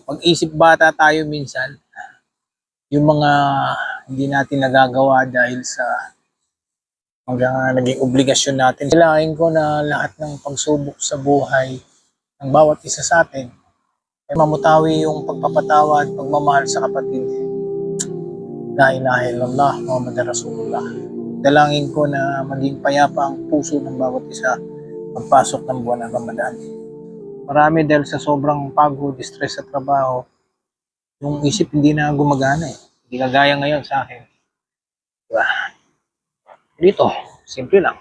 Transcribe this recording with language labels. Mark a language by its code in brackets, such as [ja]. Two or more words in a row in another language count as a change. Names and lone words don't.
[tl] Pag-isip bata tayo minsan, yung mga hindi natin nagagawa dahil sa mga naging obligasyon natin. Kailangan ko na lahat ng pagsubok sa buhay ng bawat isa sa atin Ay mamutawi yung pagpapatawad, pagmamahal sa kapatid. [ar] لا إله إلا الله محمد رسول الله. [tl] Dalangin ko na maging payapa ang puso ng bawat isa pagpasok ng buwan ng Ramadan. Marami dahil sa sobrang pagod, stress sa trabaho, yung isip hindi na gumagana eh. Hindi kagaya ngayon sa akin. Diba? Dito, simple lang.